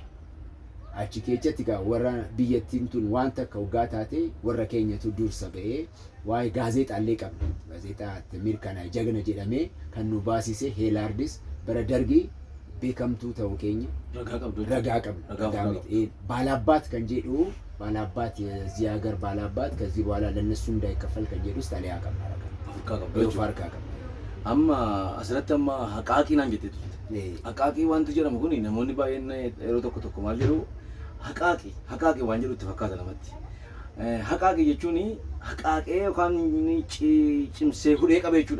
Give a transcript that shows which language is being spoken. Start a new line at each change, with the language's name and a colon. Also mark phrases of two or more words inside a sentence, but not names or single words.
Oromo: Achi keessatti egaa warra biyyattiin tun waan takka hoggaa taate warra keenyatu dursa ba'ee waa'ee gaazexaallee qabna. Gaazexaa mirkanaa jagna jedhamee kan nu baasise Heelaardis bara dargii beekamtuu ta'uu keenya ragaa qabna. Baalaabbaat kan jedhu baalaabbaat
Amharic: የዚህ ሀገር ባላባት ከዚህ በኋላ ለነሱ እንዳይከፈል
Oromo: kan jedhus xalayaa qabna. Farkaa qabna. Amma asirratti amma haqaaqii naan jetteetu. Haqaaqii wanti jedhamu kun namoonni baay'een yeroo tokko maal jedhu haqaaqii waan jedhu itti fakkaata namatti. Haqaaqii jechuun haqaaqee yookaan cimsee hudhee qabe jechuudha.